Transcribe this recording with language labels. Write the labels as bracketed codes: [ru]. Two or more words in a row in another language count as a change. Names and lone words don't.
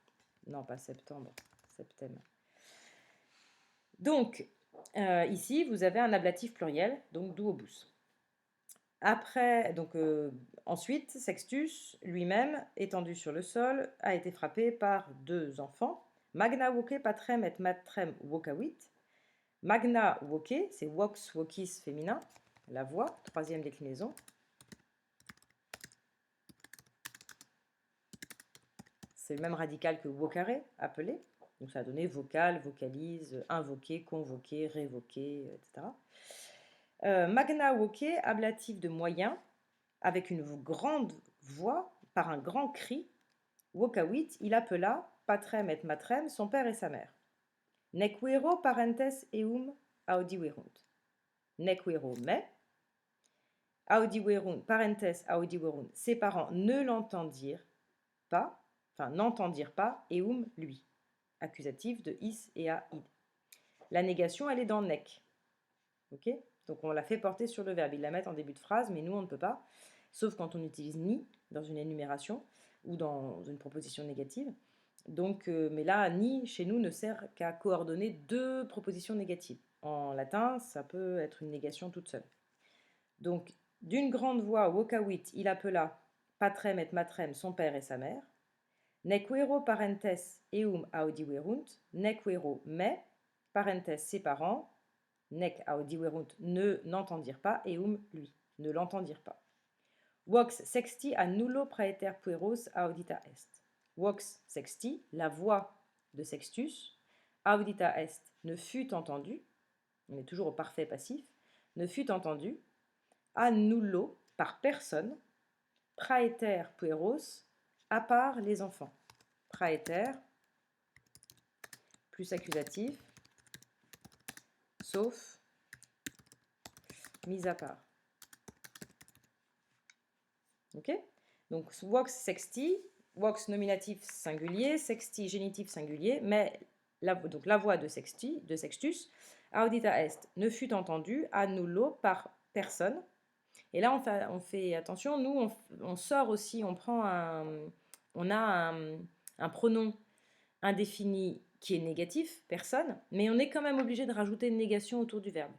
[fr] Non, pas septembre, septème. Donc, ici, vous avez un ablatif pluriel, donc duobus. Après, donc, ensuite, Sextus, lui-même, étendu sur le sol, a été frappé par deux enfants. [la] Magna voce patrem et matrem vocavit. Magna voce, [fr] c'est [la] vox vocis [fr] féminin, la voix, troisième déclinaison. C'est le même radical que vocare, appelé. Donc ça a donné vocal, vocalise, invoquer, convoquer, révoquer, etc. [la] Magna voce, [fr] ablatif de moyen, avec une grande voix, par un grand cri. Vocavit, il appela [la] patrem et matrem, [fr] son père et sa mère. [la] Nequero parentes eum audiverunt. Nequero mais. Audiverunt, parentes audiverunt. [fr] Ses parents ne l'entendirent pas, enfin n'entendirent pas, eum lui. Accusatif de is et a id. La négation, elle est dans nec. Ok? Donc on la fait porter sur le verbe. Ils la mettent en début de phrase, mais nous on ne peut pas, sauf quand on utilise ni dans une énumération ou dans une proposition négative. Donc, mais là, ni chez nous ne sert qu'à coordonner deux propositions négatives. En latin, ça peut être une négation toute seule. Donc, d'une grande voix, vocavit, il appela [la] patrem et matrem, [fr] son père et sa mère. [la] Nequero parentes eum audiverunt, nequero mais, parentes [fr] ses parents, [la] nec audiverunt [fr] ne n'entendirent pas, eum lui, ne l'entendirent pas. [la] Vox sexti a nullo praeter pueros audita est. Vox sexti, [fr] la voix de Sextus, [la] audita est, [fr] ne fut entendue, on est toujours au parfait passif, ne fut entendue, [la] a nullo, [fr] par personne, [la] praeter pueros, [fr] à part les enfants. Praeter, plus accusatif, sauf, mis à part. Ok? Donc, [la] vox sexti, [fr] vox nominatif singulier, sexti génitif singulier, mais donc la voix de Sextus, [la] audita est, [fr] ne fut entendue, [la] a nullo, [fr] par personne. Et là, on fait attention, nous, on sort aussi, on a un pronom indéfini qui est négatif, personne, mais on est quand même obligé de rajouter une négation autour du verbe.